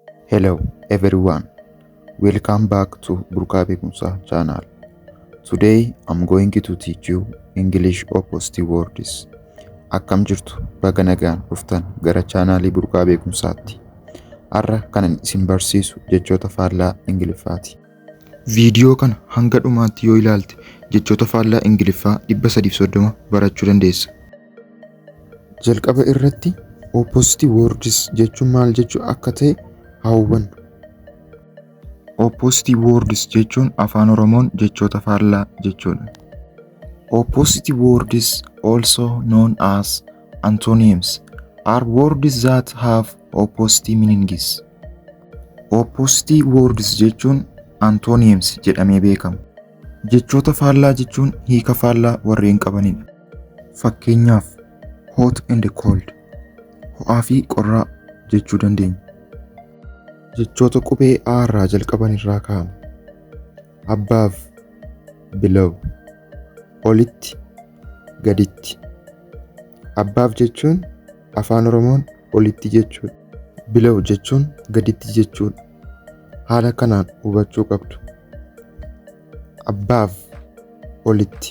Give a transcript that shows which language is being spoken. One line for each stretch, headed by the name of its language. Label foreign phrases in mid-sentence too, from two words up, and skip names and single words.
English: Hello everyone, welcome back to Burqaa Beekumsaa channel. Today I'm going to teach you English opposite words.
Oromo: Akkam jirtu baga nagaan dhuftan gara chaanaalii Burqaa Beekumsaatti. Har'a kanan isin barsiisu jechoota faallaa Ingiliffaati. Viidiyoo kana hanga dhumaatti yoo ilaalte jechoota faallaa Ingiliffaa 330 barachuu dandeessa. Jalqaba irratti
English: opposite words
Oromo: jechuun maal jechuu akka ta'e hawwan.
English: Opposite words
Oromo: jechuun afaan Oromoon jechoota faallaa jechuudha.
English: Opposite words, also known as antonyms, are words that have opposite meanings. Opposite words
Oromo: jechuun antonyms jedhamee beekama. Jechoota faallaa jechuun hiika faallaa warreen qabanidha. Fakkeenyaaf
English: hot and cold,
Oromo: ho'aa fi qorraa jechuu dandeenya. Jechoota qubee A irraa jalqaban irraa ka'amu.
English: Above, below,
Oromo: olitti, gaditti. Above jechuun afaan Oromoon olitti jechuudha. Below jechuun gaditti jechuudha. Haala kanaan hubachuu qabdu. Above, olitti.